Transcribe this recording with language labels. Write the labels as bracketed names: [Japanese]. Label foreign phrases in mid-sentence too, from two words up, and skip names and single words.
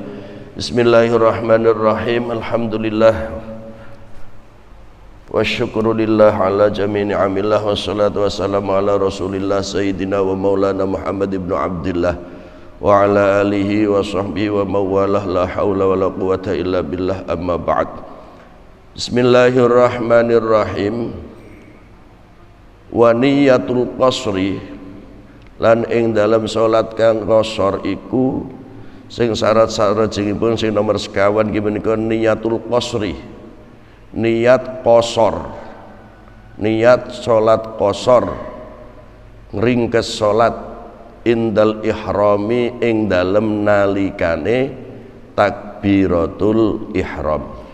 [Arabic] بسم الله الرحمن الرحيم. الحمد لله والشكر لله على جميع نعم الله والصلاة والسلام على رسول الله سيدنا ومولانا محمد بن عبد الله وعلى آله وصحبه ومن والاه لا حول ولا قوة إلا بالله أما بعد. بسم الله الرحمن الرحيم. ونية القصر [Javanese] lan ing dalam salat kang qasar iku sing syarat-syaratipun sing nomor sekawan ki menika [Arabic] نية القصر. [Javanese] Niat qasar, niat salat qasar, ngringkes salat [Arabic] عند الإحرام [Javanese] ing dalem nalikane takbiratul ihram.